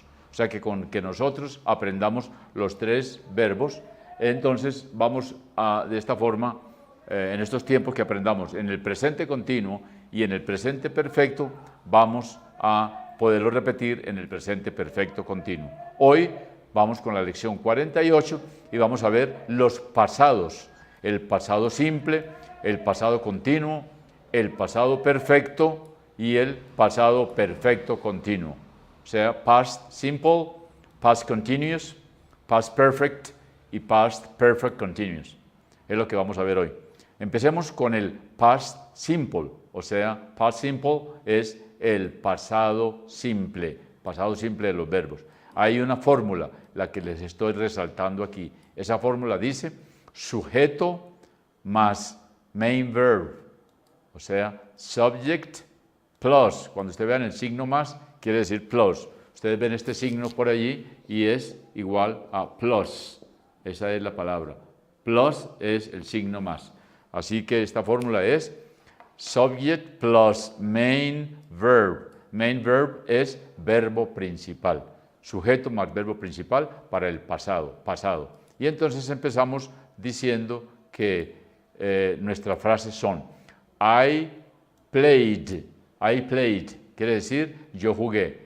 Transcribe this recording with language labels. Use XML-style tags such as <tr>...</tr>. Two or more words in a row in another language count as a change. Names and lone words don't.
<es>O sea que con que nosotros aprendamos los 3 verbos, entonces vamos a, de esta forma, en estos tiempos que aprendamos en el presente continuo y en el presente perfecto, vamos a poderlo repetir en el presente perfecto continuo. Hoy vamos con la lección 48 y vamos a ver los pasados. El pasado simple, el pasado continuo, el pasado perfecto y el pasado perfecto continuo. O sea,</es> <en>past simple, past continuous, past perfect y past perfect continuous.</en> <es>Es lo que vamos a ver hoy. Empecemos con el</es> <en>past simple,</en> <es>o sea,</es> <en>past simple</en> <es>es el pasado simple de los verbos. Hay una fórmula, la que les estoy resaltando aquí. Esa fórmula dice sujeto más</es> <en>main verb,</en> <es>o sea,</es> <en>subject plus.</en> <es>Cuando ustedes vean el signo más, quiere decir plus. Ustedes ven este signo por allí y es igual a plus. Esa es la palabra. Plus es el signo más. Así que esta fórmula es</es> <en>subject plus main verb. Main verb</en> <es>es verbo principal. Sujeto más verbo principal para el pasado. Y entonces empezamos diciendo que nuestras frases son</es> <en>I played,</en> <es>quiere decir yo jugué.</es>